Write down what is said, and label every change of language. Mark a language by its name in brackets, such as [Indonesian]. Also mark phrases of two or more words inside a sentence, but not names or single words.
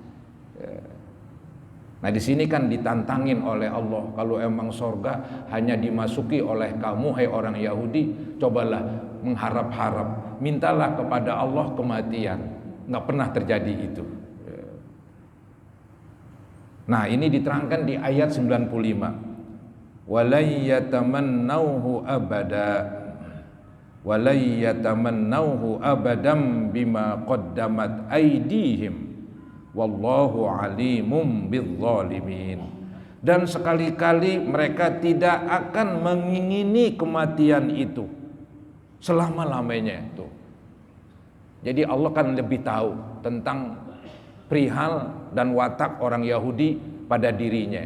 [Indonesian] Nah di sini kan ditantangin oleh Allah, kalau emang sorga hanya dimasuki oleh kamu, hai orang Yahudi, cobalah mengharap-harap, mintalah kepada Allah kematian. Nggak pernah terjadi itu. Nah ini diterangkan di ayat 95. [Arabic] ولن يتمنوه أبدا، ولن يتمنوه أبدا بما قدمت أيديهم. والله عليم بالظالمين. [Indonesian] Dan sekali-kali mereka tidak akan mengingini kematian itu selama-lamanya itu. Jadi Allah kan lebih tahu tentang perihal dan watak orang Yahudi pada dirinya.